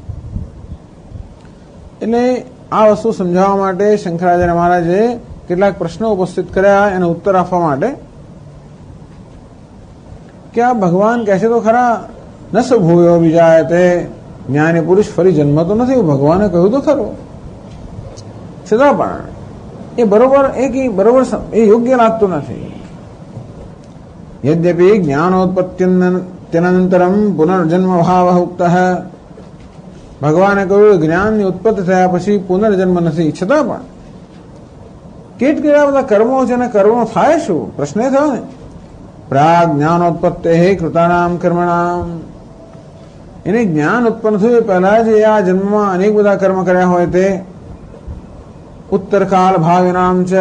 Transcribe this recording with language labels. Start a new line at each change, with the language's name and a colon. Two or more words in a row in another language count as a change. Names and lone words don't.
Gujarati: એટલે આ વસ્તુ સમજાવવા માટે શંકરાચાર્ય મહારાજે કેટલાક પ્રશ્નો ઉપસ્થિત કર્યા એનો ઉત્તર આપવા માટે કે આ ભગવાન કહે છે તો ખરા
Sanskrit: न स भूयो अभिजायते
Gujarati: જ્ઞાની પુરુષ ફરી જન્મતો નથી, ભગવાને કહ્યું તો ખરું, છતાં પણ એ બરોબર એ યોગ્ય લાગતું નથી।
Sanskrit: यद्यपि ज्ञानोत्पत्त्यनंतरम पुनर्जन्म भाव उक्त
Gujarati: ભગવાને કહ્યું જ્ઞાનની ઉત્પત્તિ થયા પછી પુનર્જન્મ નથી, છતાં પણ કેટલા બધા કર્મો છે અને કર્મો થાય શું પ્રશ્ન થયો ને।
Sanskrit: प्राग् ज्ञानोत्पत्तेः कृतानाम् कर्मणाम्
Gujarati: એને જ્ઞાન ઉત્પન્ન થયું પહેલા જ આ જન્મમાં અનેક બધા કર્મ કર્યા હોય તે
Sanskrit: उत्तरकाल भाविनाम्
Gujarati: છે।